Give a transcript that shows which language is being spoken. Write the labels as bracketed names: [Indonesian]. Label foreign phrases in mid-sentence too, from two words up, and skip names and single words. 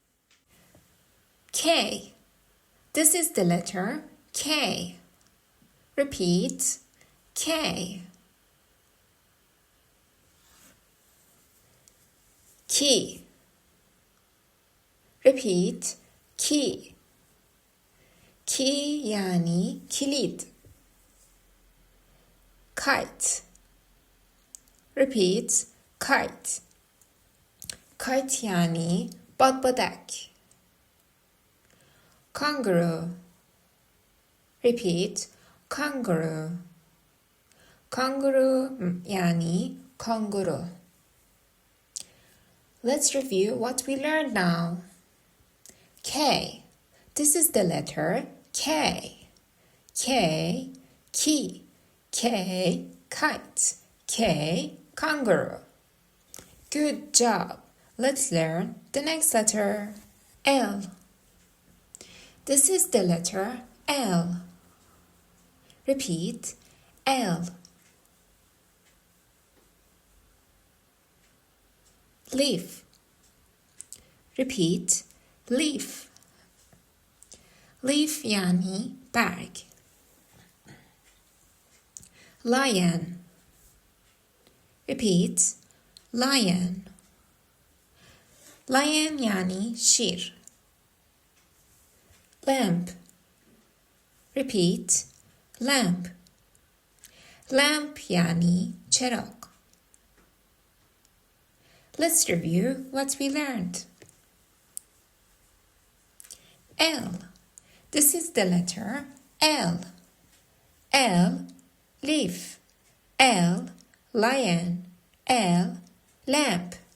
[English] K. This is the letter K. Repeat. K. Key. Repeat. Key. [Persian] Key یعنی کلید. Kite. [English] Repeat. Kite. [Persian] Kite یعنی بادبادک. [English] Kangaroo. Repeat. Kangaroo. Kangaroo [Persian] یعنی کانگورو. [English] Let's review what we learned now. K. This is the letter K. K. Key. K. Kite. K. Kangaroo. Good job. Let's learn the next letter. L. This is the letter L. Repeat. L. Leaf. Repeat. Leaf. [Persian] Leaf یعنی برگ. [English] Lion. Repeat. Lion. [Persian] Lion یعنی شیر. [English] Lamp. Repeat. Lamp. [Persian] Lamp یعنی چراغ. [English] Let's review what we learned. L. This is the letter L. L. Leaf. L. Lion. L. Lamp.